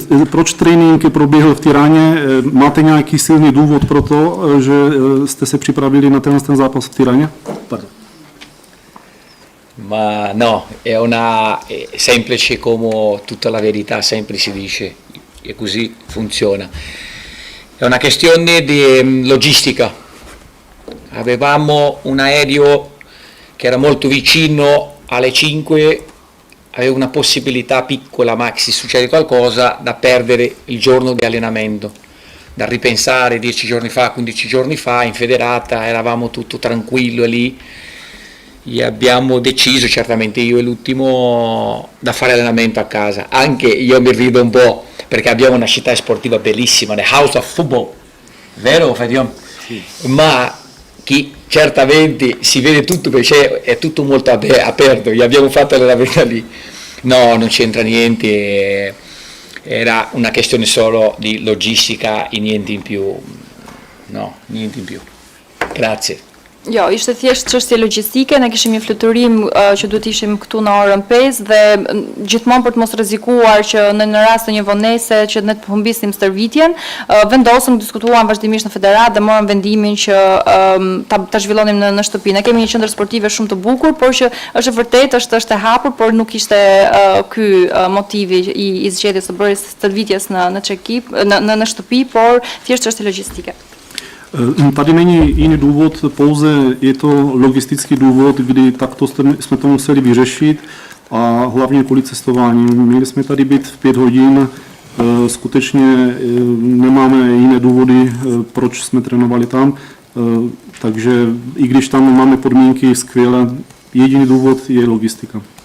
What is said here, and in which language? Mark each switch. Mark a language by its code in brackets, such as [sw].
[cs] Proč trénink proběhl v Tiraně? Máte nějaký silný důvod pro to, že jste se připravili na ten zápas v Tiraně? Pardon. [it] Ma no, è una semplice come tutta la verità sempre si dice, e così funziona. È una questione di logistica. Avevamo un aereo che era molto vicino alle 5, aveva una possibilità piccola, ma se succede qualcosa, da perdere il giorno di allenamento. Da ripensare 10 giorni fa, 15 giorni fa, in federata, eravamo tutto tranquillo lì. e abbiamo deciso, certamente io è l'ultimo, da fare allenamento a casa. Anche io mi rido un po' perché abbiamo una città sportiva bellissima, the House of Football, vero Fadion? Sì. Ma chi certamente si vede tutto perché è tutto molto aperto, gli abbiamo fatto l'allenamento lì. No, non c'entra niente, era una questione solo di logistica e niente in più. No, niente in più. Grazie. [sq] Jo, ishte thjesht çështje logjistike, ne kishim një fluturim që duhet ishim këtu në orën 5 dhe gjithmonë për të mos rrezikuar që në rast të një vonese që ne të humbisim stërvitjen, vendosëm, diskutuam vazhdimisht në federat dhe morëm vendimin që ta zhvillonim në shtëpi. Ne kemi një qendër sportive shumë të bukur, por që është vërtet është e hapur, por nuk ishte ky motivi i zgjedhjes së bërjes stërvitjes në çekip, në shtëpi, por thjesht është logjistike. [cs] Tady není jiný důvod, pouze je to logistický důvod, kdy takto jsme to museli vyřešit a hlavně kvůli cestování. Měli jsme tady být v 5 hodin, skutečně nemáme jiné důvody, proč jsme trénovali tam, takže i když tam máme podmínky skvělé, jediný důvod je logistika.